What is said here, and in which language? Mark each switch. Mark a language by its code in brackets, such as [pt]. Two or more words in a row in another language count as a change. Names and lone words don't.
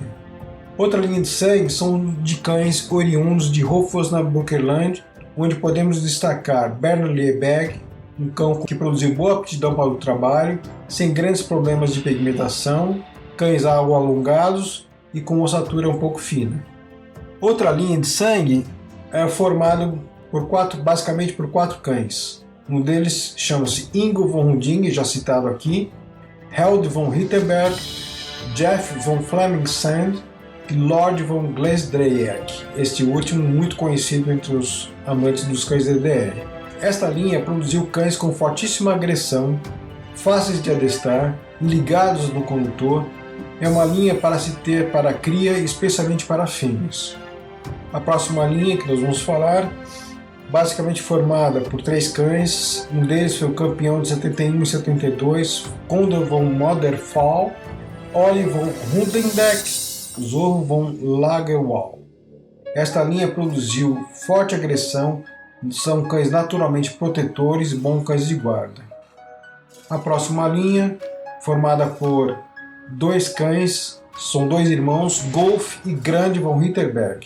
[pt] Outra linha de sangue são de cães oriundos de Hofosnabrückerland, onde podemos destacar Bernard Lieberg, um cão que produziu boa aptidão para o trabalho, sem grandes problemas de pigmentação, cães algo alongados e com ossatura um pouco fina. Outra linha de sangue é formada basicamente por 4 cães. Um deles chama-se Ingo von Hunding, já citado aqui, Held von Ritterberg, Jeff von Flemingsand e Lord von Glensdreieck, este último muito conhecido entre os amantes dos cães DDR. Esta linha produziu cães com fortíssima agressão, fáceis de adestrar, ligados no condutor. É uma linha para se ter para cria, especialmente para fêmeas. A próxima linha que nós vamos falar, basicamente formada por 3 cães, um deles foi o campeão de 71 e 72, Condor von Moderfall, Olli von Hundendeck, Zorro von Lagerwall. Esta linha produziu forte agressão, são cães naturalmente protetores e bons cães de guarda. A próxima linha, formada por 2 cães, são 2 irmãos, Golf e Grande von Ritterberg.